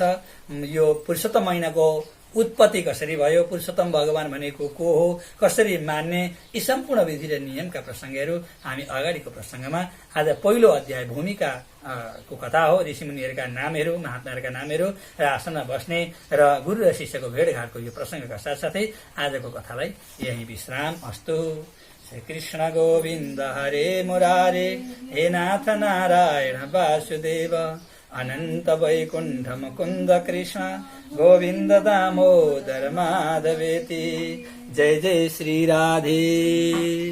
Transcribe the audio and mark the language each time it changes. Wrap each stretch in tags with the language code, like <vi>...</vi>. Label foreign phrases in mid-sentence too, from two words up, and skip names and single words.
<ne>यो पुरुषोत्तम महिनाको उत्पत्ति कसरी भयो, पुरुषोत्तम भगवान भनेको को हो, कसरी मान्ने, यी सम्पूर्ण विधि र नियमका प्रसङ्गहरू हामी अगाडिको प्रसङ्गमा आज पहिलो अध्याय भूमिका को कथा हो। ऋषिमुनिहरूका नामहरू, महात्माहरूका नामहरू र आसनमा बस्ने र गुरु र शिष्यको भेटघाटको यो प्रसङ्गका साथसाथै आजको कथालाई यही विश्राम अस्तु।</ne> <sa>श्री कृष्ण गोविन्द हरे मुरारे, हे नाथ नारायण वासुदेव, अनन्त वैकुण्ठ मुकुन्द कृष्ण गोविन्द दामोदर माधवेति। जय जय श्री राधे।</sa>